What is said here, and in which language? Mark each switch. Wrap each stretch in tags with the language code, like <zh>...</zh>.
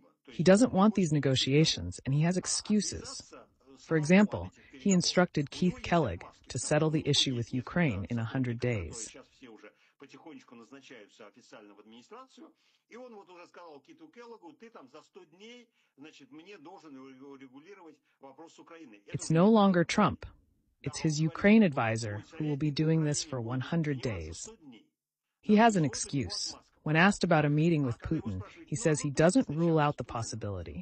<en>He doesn't want these negotiations, and he has excuses. For example, he instructed Keith Kellogg to settle the issue with Ukraine in 100 days.</en> <ru>Потихонечку назначаются официально в администрацию, и он вот уже сказал Киту Келлогу, ты там за 100 дней, значит, мне должен регулировать вопрос с Украиной.</ru> <en>It's no longer Trump. It's his Ukraine advisor who will be doing this for 100 days. He has an excuse. When asked about a meeting with Putin, he says he doesn't rule out the possibility.</en>